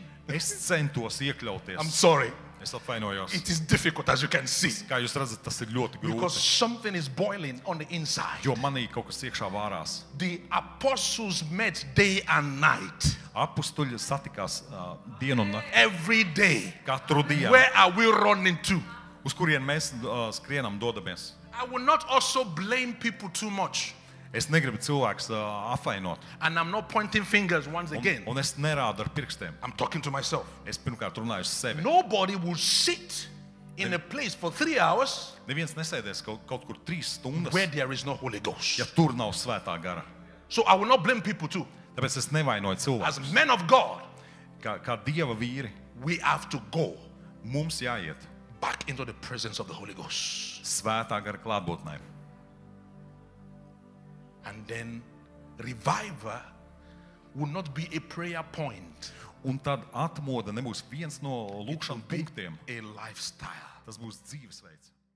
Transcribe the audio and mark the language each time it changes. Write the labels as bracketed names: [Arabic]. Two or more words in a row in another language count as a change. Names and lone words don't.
[Latvian] Es centos [English] I'm [Latvian] iekļauties. [English] sorry. [Latvian] Es atvainojos. [English] It is difficult, as you can see, [Latvian] Kā jūs redzat, tas ir ļoti [English] because [Latvian] grūti. [English] something is boiling on the inside. [Latvian] Jo manī kaut kas iekšā vārās. [English] The apostles met day and night, [Latvian] Apustuļi satikās dienu un nakti. [English] every day. [Latvian] Katru dienu. [English] Where are we running to? [Latvian] Uz kurien mēs skrienam, dodamies. [English] I will not also blame people too much. [Latvian] Es negribu cilvēkus apvainot. [English] And I'm not pointing fingers once again. [Latvian] Un es nerādu ar pirkstiem. [English] I'm talking to myself. [Latvian] Es pirmkārt runāju uz sevi. [English] Nobody will sit in a place for 3 hours [Latvian] Neviens nesēdēs kaut kur 3 stundas, [English] where there is no Holy Ghost. [Latvian] ja tur nav svētā gara. [English] So I will not blame people too. [Latvian] Tāpēc es nevainoju [English] As [Latvian] cilvēkus. [English] men of God, [Latvian] Kā Dieva vīri, [English] we have to go [Latvian] mums jāiet [English] back into the presence of the Holy Ghost. [Latvian] svētā gara klātbūtnē. [English] And then revival will not be a prayer point. [Latvian] Un tad atmoda nebūs viens no [English] It will [Latvian] lūkšanas [English] be [Latvian] punktiem. [English] a lifestyle. [Latvian] Tas būs dzīvesveids.